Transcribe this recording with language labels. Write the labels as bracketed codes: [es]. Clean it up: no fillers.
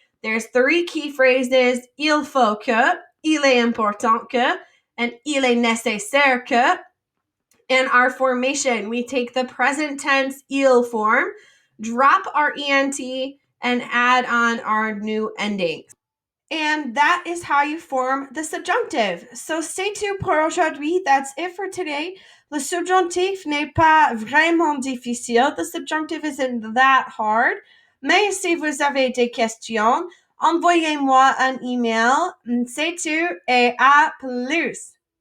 [en] There's three key phrases, [fr] il faut que, il est important que, [en] and [fr] il est nécessaire que. [en] In our formation, we take the present tense il form, drop our ent, and add on our new endings. And that is how you form the subjunctive. So stay tuned [fr] pour aujourd'hui. [en] That's it for today. [fr] Le subjonctif n'est pas vraiment difficile. [en] The subjunctive isn't that hard. [fr] Mais si vous avez des questions, envoyez-moi un email. C'est tout et à plus.